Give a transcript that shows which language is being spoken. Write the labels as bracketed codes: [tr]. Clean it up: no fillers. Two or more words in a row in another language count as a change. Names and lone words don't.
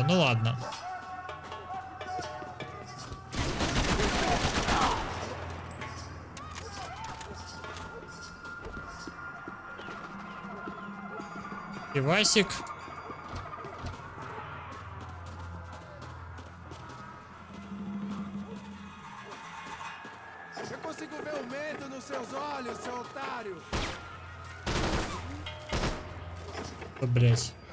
[ru] Ну ладно. Пивасик. [pt] Eu consigo ver o medo nos seus olhos, seu otário. [ru] О, блять.